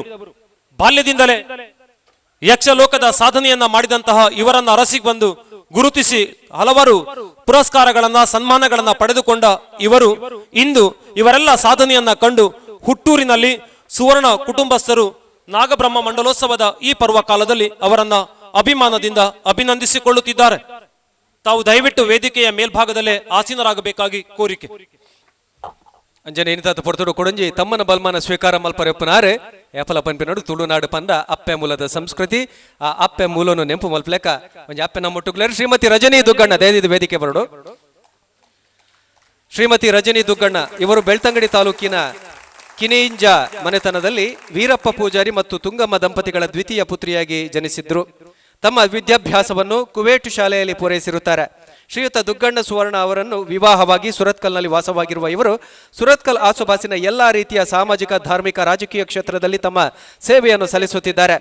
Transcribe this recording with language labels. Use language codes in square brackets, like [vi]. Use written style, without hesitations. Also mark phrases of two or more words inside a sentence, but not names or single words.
[kn] ಬಾಲ್ಯದಿಂದಲೇ ಯಕ್ಷಲೋಕದ ಸಾಧನೆಯನ್ನ ಮಾಡಿದಂತಹ ಇವರನ್ನ ಅರಸಿ ಬಂದು ಗುರುತಿಸಿ ಹಲವಾರು ಪುರಸ್ಕಾರಗಳನ್ನ ಸನ್ಮಾನಗಳನ್ನ ಪಡೆದುಕೊಂಡ ಇವರು ಇಂದು ಇವರೆಲ್ಲ ಸಾಧನೆಯನ್ನ ಕಂಡು ಹುಟ್ಟೂರಿನಲ್ಲಿ ಸುವರ್ಣ ಕುಟುಂಬಸ್ಥರು ನಾಗಬ್ರಹ್ಮ ಮಂಡಲೋತ್ಸವದ ಈ ಪರ್ವ ಕಾಲದಲ್ಲಿ ಅವರನ್ನ ಅಭಿಮಾನದಿಂದ ಅಭಿನಂದಿಸಿಕೊಳ್ಳುತ್ತಿದ್ದಾರೆ. ತಾವು ದಯವಿಟ್ಟು ವೇದಿಕೆಯ ಮೇಲ್ಭಾಗದಲ್ಲೇ ಆಸೀನರಾಗಬೇಕಾಗಿ ಕೋರಿಕೆ. [tcy] ಅಂಜನೆ ಏನಿತಾತ ಪೊರ್ತುಡು ಕೊಡಂಜಿ ತಮ್ಮನ ಬಲ್ಮಾನ ಸ್ವೀಕಾರ ಮಲ್ಪರೆಪ್ಪನಾರೆ ಏಪಲ ಪಂಪಿನಡು ತುಳುನಾಡು ಪಂದ ಅಪ್ಪೆ ಮೂಲದ ಸಂಸ್ಕೃತಿ ಆ ಅಪ್ಪೆ ಮೂಲನು ನೆಂಪು ಮಲ್ಪಲೆಕ ಒಂಜಿ ಅಪ್ಪೆ ನಮ್ಮ ಮುಟ್ಟುಗ್ಲೇರು ಶ್ರೀಮತಿ ರಜನಿ ದುಗ್ಗಣ್ಣ ದಯದಿದ್ದು ವೇದಿಕೆ ಬರಡು. [kn] ಶ್ರೀಮತಿ ರಜನಿ ದುಗ್ಗಣ್ಣ ಇವರು ಬೆಳ್ತಂಗಡಿ ತಾಲೂಕಿನ ಕಿನಿಂಜ ಮನೆತನದಲ್ಲಿ ವೀರಪ್ಪ ಪೂಜಾರಿ ಮತ್ತು ತುಂಗಮ್ಮ ದಂಪತಿಗಳ ದ್ವಿತೀಯ ಪುತ್ರಿಯಾಗಿ ಜನಿಸಿದ್ರು. ತಮ್ಮ ವಿದ್ಯಾಭ್ಯಾಸವನ್ನು ಕುವೇಟು ಶಾಲೆಯಲ್ಲಿ ಪೂರೈಸಿರುತ್ತಾರೆ. ಶ್ರೀಯುತ ದುಗ್ಗಣ್ಣ ಸುವರ್ಣ ಅವರನ್ನು ವಿವಾಹವಾಗಿ ಸುರತ್ಕಲ್ನಲ್ಲಿ ವಾಸವಾಗಿರುವ ಇವರು ಸುರತ್ಕಲ್ ಆಸುಪಾಸಿನ ಎಲ್ಲಾ ರೀತಿಯ ಸಾಮಾಜಿಕ, ಧಾರ್ಮಿಕ, ರಾಜಕೀಯ ಕ್ಷೇತ್ರದಲ್ಲಿ ತಮ್ಮ ಸೇವೆಯನ್ನು ಸಲ್ಲಿಸುತ್ತಿದ್ದಾರೆ.